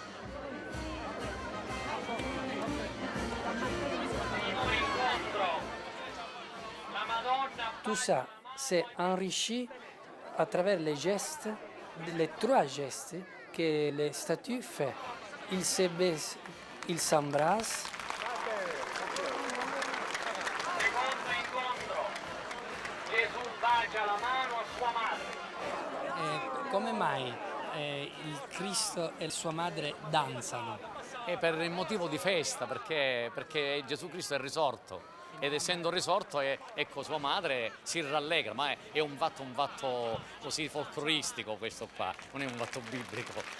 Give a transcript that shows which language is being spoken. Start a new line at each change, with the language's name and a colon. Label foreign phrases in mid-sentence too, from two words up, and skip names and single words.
French: Tout ça, c'est enrichi à travers les gestes, les 3 gestes que les statues font. Ils se baissent, ils s'embrassent.
Italian: La mano a sua madre. Come mai il Cristo e sua madre danzano? È per il motivo di festa, perché Gesù Cristo è risorto ed essendo risorto ecco sua madre si rallegra, ma è un fatto così folcloristico questo qua, non è un fatto biblico.